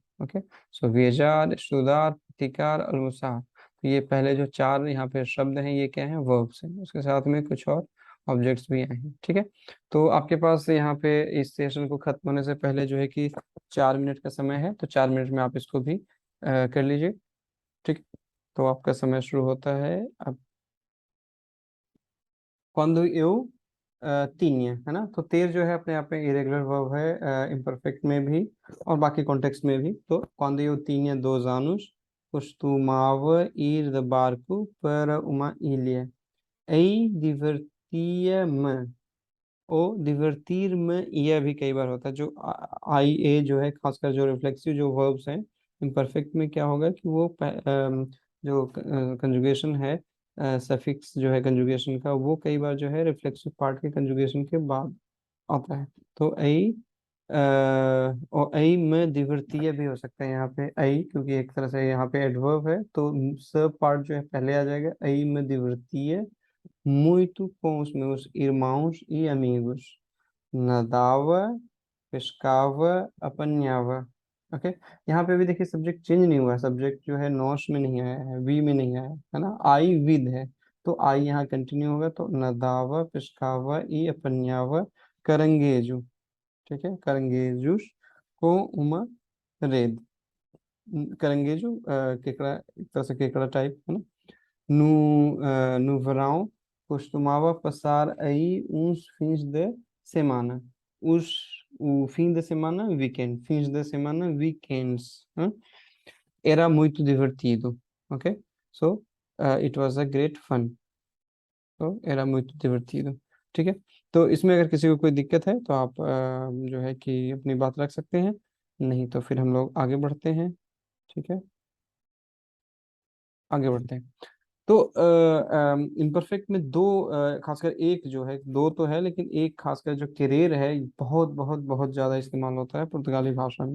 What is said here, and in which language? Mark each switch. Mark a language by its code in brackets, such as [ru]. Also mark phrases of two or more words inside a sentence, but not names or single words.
[hi] ओके, सो [pt] viajar, estudar, ficar, almoçar, [hi] तो ये पहले जो 4 यहाँ पे शब्द हैं ये क्या हैं, वर्ब्स हैं, उसके साथ में कुछ और ऑब्जेक्ट्स भी आए हैं। ठीक है, तो आपके पास यहाँ पे इस सेशन को खत्म होने से पहले जो है कि 4 मिनट का समय है, तो 4 मिनट में आप इसको भी कर लीजिए। ठीक, तो आपका समय शुरू होता है अब। [pt] quando eu tinha, [hi] है ना। तो ter जो है अपने आप में [en] irregular verb [hi] है, इम्परफेक्ट में भी और बाकी कॉन्टेक्स्ट में भी। तो [pt] quando eu tinha 2 anos costumava ir de barco para uma ilha e divertia-me, ओ divertir-me, [hi] यह भी कई बार होता है। जो आई ए जो है, खासकर जो रिफ्लेक्सिव जो वर्ब्स हैं इम्परफेक्ट में, क्या होगा कि वो जो कंजुगेशन है, सफिक्स जो है कंजुगेशन का, वो कई बार जो है रिफ्लेक्सिव पार्ट के कंजुगेशन के बाद आता है। तो आई और आई में दिवर्तीय भी हो सकता है यहाँ पे, आई क्योंकि एक तरह से यहाँ पे एडवर्ब है, तो सब पार्ट जो है पहले आ जाएगा, आई में [pt] divertia muito com os meus irmãos e amigos. Nadava, pescava, apanhava। [hi] ओके, यहाँ पे भी देखिए सब्जेक्ट चेंज नहीं हुआ है, सब्जेक्ट जो है नॉश में नहीं आया है, वी में नहीं आया है ना, आई विद है। तो आई यहाँ कंटिन्यू होगा, तो [pt] nadava pescava e apanhava caranguejos. [hi] ठीक है, [pt] caranguejos com uma rede. [hi] करेंगेजू केकड़ा, एक तरह से केकड़ा टाइप है ना। [pt] no verão costumava passar aí uns fins de semana. O fim de semana, weekend. Fins de semana, weekends. Era muito divertido. [en] Ok? So, it was a great fun. [hi] तो [pt] era muito divertido। [hi] ठीक है। तो इसमें अगर किसी को कोई दिक्कत है तो आप जो है कि अपनी बात रख सकते हैं, नहीं तो फिर हम लोग आगे बढ़ते हैं। ठीक है, आगे बढ़ते हैं। तो इम्परफेक्ट में दो, खासकर एक जो है, दो तो है लेकिन एक खासकर जो केरेर है, बहुत बहुत बहुत ज्यादा इस्तेमाल होता है पुर्तगाली भाषा में।